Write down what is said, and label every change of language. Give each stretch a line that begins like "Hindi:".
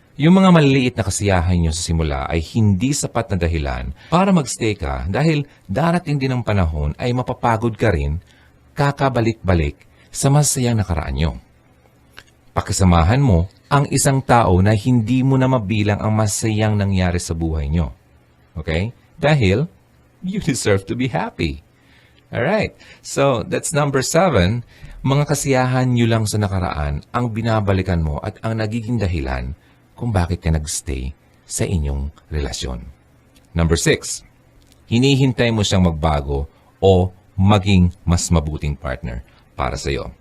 Filipino: Yung mga maliliit na kasiyahan nyo sa simula ay hindi sapat na dahilan para magstay ka dahil darating din ang panahon ay mapapagod ka rin kakabalik-balik sa masayang nakaraan nyo. Pakisamahan mo ang isang tao na hindi mo na mabilang ang masayang nangyari sa buhay nyo. Okay? Dahil
English: you deserve to be happy. Alright. So, that's number 7.
Filipino: Mga kasiyahan nyo lang sa nakaraan ang binabalikan mo at ang nagiging dahilan kung bakit ka nagstay sa inyong relasyon.
English: Number 6.
Filipino: Hinihintay mo siyang magbago o maging mas mabuting partner para sa iyo.